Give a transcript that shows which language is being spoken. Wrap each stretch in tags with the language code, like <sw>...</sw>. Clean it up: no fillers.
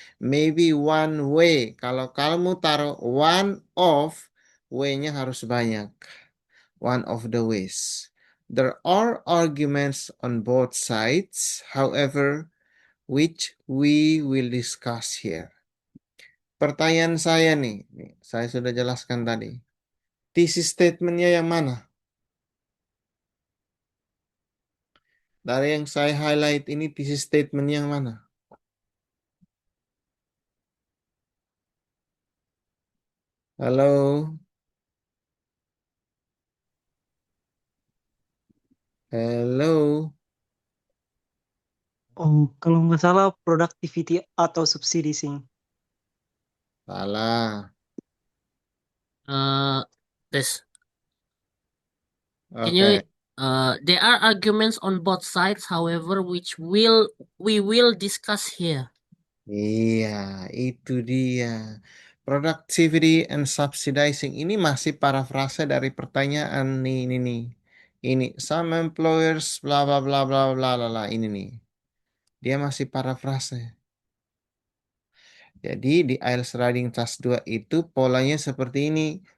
<en>Maybe one way.</en> <id>Kalau kamu taruh</id> <en>one of,</en> <id>way-nya harus banyak.</id> <en>One of the ways. There are arguments on both sides, however, which we will discuss here.</en> <id>Pertanyaan saya nih, saya sudah jelaskan tadi. Thesis statementnya yang mana? Dari yang saya highlight ini thesis statement yang mana? Halo?</id> <en>Hello?</en> <id>Oh, kalau nggak salah productivity atau subsidi sih. Salah.</id> <en>This can you there are arguments on both sides, however, which we will discuss here.</en> <id>Iya, itu dia. Productivity and subsidizing ini masih parafrase dari pertanyaan nih, ini nih. Ini some employers bla bla bla bla bla bla bla ini nih. Dia masih parafrase. Jadi di IELTS Writing Task 2 itu polanya seperti ini.</id>